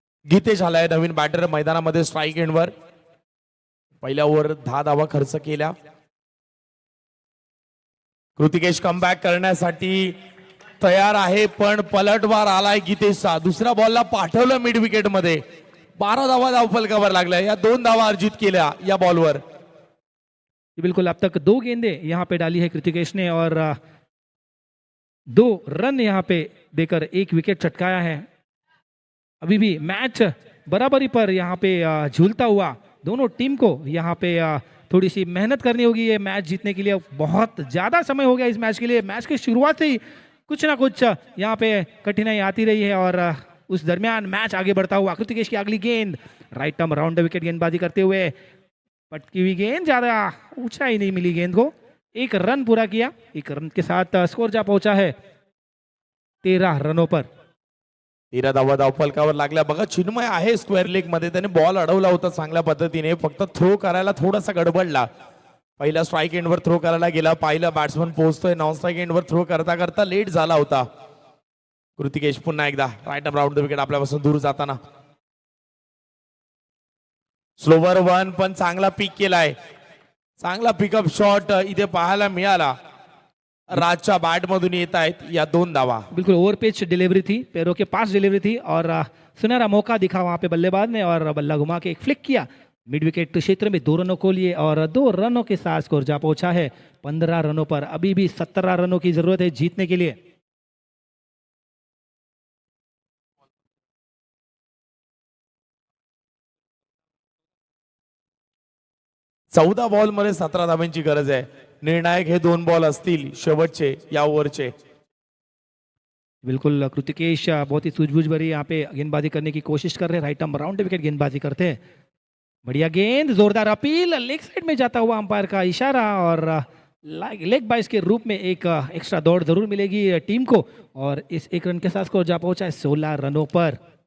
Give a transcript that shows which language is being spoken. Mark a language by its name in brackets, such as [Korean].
[Marathi] गीतेश आलाय नवीन बॅटर मैदानामध्ये स्ट्राईक एंडवर. पहिल्या ओव्हर 10 धावा खर्च केल्या. कृतिकेश कमबॅक करण्यासाठी तयार आहे, पण पलटवार आलाय गीतेशचा. दुसऱ्या बॉलला पाठवलं मिड विकेट मध्ये. 12 धावा धावफलकावर लागल्या. या 2 धावा अर्जित केल्या या बॉलवर. [Hindi] बिल्कुल, अब तक 2 गेंदे यहाँ पे डाली है कृतिकेश ने और 2 रन यहाँ पे देकर 1 विकेट चटकाया है. अभी भी मैच बराबरी पर यहाँ पे झूलता हुआ. दोनों टीम को यहाँ पे थोड़ी सी मेहनत करनी होगी ये मैच जीतने के लिए. बहुत ज़्यादा समय हो गया इस मैच के लिए. मैच की शुरुआत से ही कुछ ना कुछ यहाँ पे कठिनाई आती रही है और उस दरमियान मैच आगे बढ़ता हुआ. कृतिकेश की अगली गेंद right term round the wicket गेंदबाजी करते हुए. पटकी हुई गेंद, ज़्यादा ऊंचाई नहीं मिली गेंद को. 1 रन पूरा किया. 1 रन के साथ स्कोर जा पहुंचा है 13 रनों पर. [Marathi] 13 धावा धावफलकावर लागल्या. बघा चिन्मय आहे स्क्वेअर लेग मध्ये. त्याने बॉल अडवला होता चांगल्या पद्धतीने. फक्त थ्रो करायला थोडासा गडबडला. पहिला स्ट्राईक एंडवर थ्रो करायला गेला. पाहिलं बॅट्समन पोहोचतोय. नॉन स्ट्राईक एंडवर थ्रो करता करता लेट झाला होता. कृतिकेश पुन्हा एकदा राईट राऊंड द विकेट आपल्यापासून दूर जाताना. स्लोवर 1 पण चांगला पिक केलाय. चांगला पिकअप शॉट इथे पाहायला मिळाला. राजच्या बॅट मधून येत आहेत या 2 धावा. [Hindi] बिल्कुल ओवर पिच डिलीवरी थी, पैरों के पास डिलीवरी थी और सुनहरा मौका दिखा वहां पे बल्लेबाज ने और बल्ला घुमा के एक फ्लिक किया मिड विकेट क्षेत्र में 2 रनों को लिए और 2 रनों के साथ स्कोर जा पहुंचा है 15 रनों पर। अभी भी 17 रनों की जरूरत है जीतने के लिए। [Marathi] चौदा बॉल मध्ये 17 धावांची गरज आहे. निर्णायक हे 2 बॉल असतील शेवटचे या ओव्हरचे. [Hindi] बिल्कुल कृतिकेश बहुत ही सूझबूझ भरी यहाँ पे गेंदबाजी करने की कोशिश कर रहे हैं, राइट आर्म राउंड विकेट गेंदबाजी करते हैं। बढ़िया गेंद, जोरदार अपील, लेग साइड में जाता हुआ अंपायर का इशारा और लेग बाइस के रूप में एक एक्स्ट्रा दौड़ जरूर मिलेगी टीम को और इस 1 रन के साथ स्कोर जा पहुंचा है 16 रनों पर।